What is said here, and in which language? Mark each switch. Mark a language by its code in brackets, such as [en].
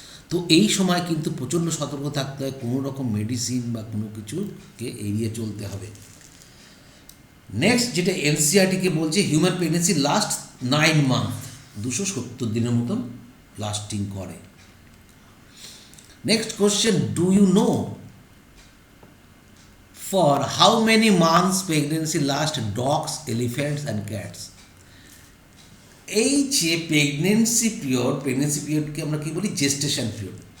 [bn] তো এই সময় কিন্তু প্রচণ্ড সতর্ক থাকতে হয়, কোনো রকম মেডিসিন বা কোনো কিছুকে এড়িয়ে চলতে হবে। নেক্সট যেটা এনসিআরটিকে বলছে, হিউম্যান প্রেগনেন্সি লাস্ট 9 মান্থ, 270 দিনের মতন লাস্টিং করে। [en] Next question, do you know for how many months pregnancy last dogs, elephants and cats? [bn] এই যে প্রেগনেন্সি পিরিয়ডকে আমরা কী বলি, জেস্টেশন পিরিয়ড।